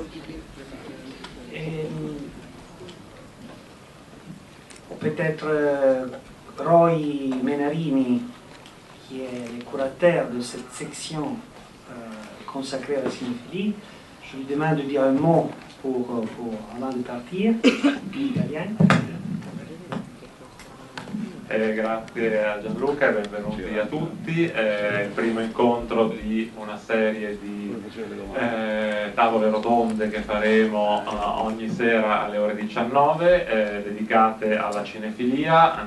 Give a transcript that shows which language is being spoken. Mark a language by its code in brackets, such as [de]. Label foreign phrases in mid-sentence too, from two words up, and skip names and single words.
[fr] Et, peut-être Roy Menarini, qui est le curateur de cette section consacrée à la cinéphilie, je lui demande de dire un mot avant de partir, in italien. [it] Grazie a Gianluca e benvenuti a tutti. È il primo incontro di una serie di tavole rotonde che faremo ogni sera alle ore 19, dedicate alla cinefilia.